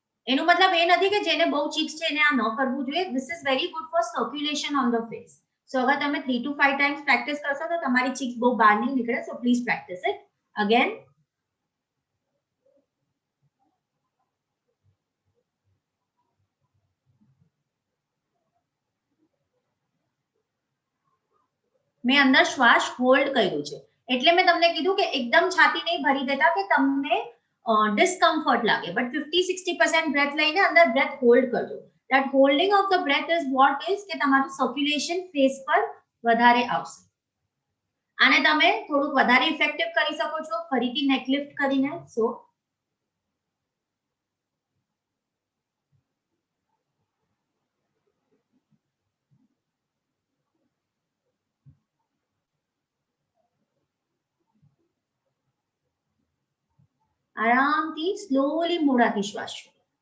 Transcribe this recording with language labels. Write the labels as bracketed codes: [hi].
[gu] એનો મતલબ એ નથી કે જેને બહુ cheeks છે એને આ ન કરવું જોઈએ. [en] This is very good for circulation on the face. [gu] So અગર તમે 3 to 5 times practice કરશો તો તમારી cheeks બહુ બહાર નહીં નીકળે. [en] So please practice it again. [gu] મેં અંદર શ્વાસ હોલ્ડ કર્યું છે, એટલે મેં તમને કીધું કે એકદમ છાતી નહીં ભરી દેતા કે તમને ડિસ્કમ્ફર્ટ લાગે, બટ 50-60% બ્રેથ લઈને અંદર બ્રેથ હોલ્ડ કરજો. [en] that holding of the breath is what is [gu] કે તમારું સર્ક્યુલેશન ફેસ પર વધારે આવશે. આને તમે થોડુંક વધારે ઇફેક્ટિવ કરી શકો છો ફરીથી નેક લિફ્ટ કરીને. સો આરામથી સ્લોલી મોઢાથી શ્વાસ છોડો.